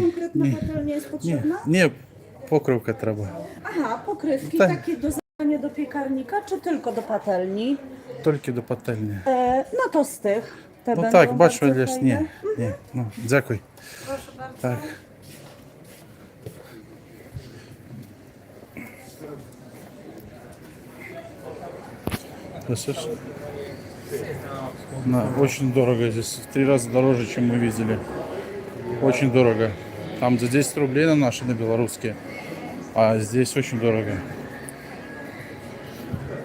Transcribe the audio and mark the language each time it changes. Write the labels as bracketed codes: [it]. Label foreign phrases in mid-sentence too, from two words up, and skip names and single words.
[pl] konkretna [uk] ні, [pl] patelnia jest [uk] ні, [pl] potrzebna? [uk] ні, покривка треба. [pl] Aha, pokrywki Tak. takie do zabrania do piekarnika, czy tylko do patelni? [uk] Тільки до пательні. [pl] No to z tych. Te Ну będą [uk] так, бачу, [pl] bardzo [uk] Леш, ні, [pl] fajne. [uk] ні, ну, дякую. Так. [ru] Слышишь? Да, очень дорого здесь, в 3 раза дороже, чем мы видели. Очень дорого. Там за 10 рублей на наши, на белорусские, а здесь очень дорого.